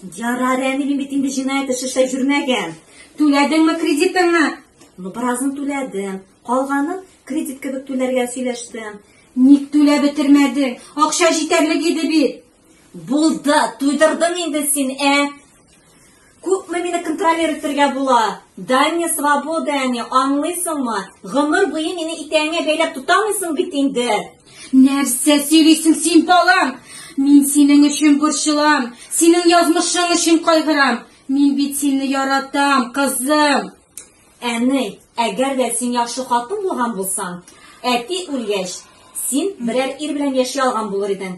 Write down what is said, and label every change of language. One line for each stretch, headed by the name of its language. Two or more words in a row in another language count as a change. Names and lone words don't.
Tatar: Ярар, әни, мин бит инде җинаять эше эшләп йөрмәгән. Түләдеңме кредитыңны? Ну, біразын түләдем. Калганын кредит кебек түләргә сөйләштем. Ник түләп бетермәдең? Акча җитәрлек иде бит. Булды, туйдырдың инде син, Күпме мине контролер итәргә була?
Russian: Дай мне свободу,
Tatar: аңлыйсыңмы? Гомер буе мине итәңә бәйләп тутамыйсың бит инде. Нәрсә сөйлисең син, балам? Мин синең өчен борчылам. Синең язмышың өчен кайгырам. Мин бит сине яратам, кызым. Әней, әгәр дә син яхшы хатын булган булсаң, әти үлгәч, син берәр ир белән яши алган булыр идең.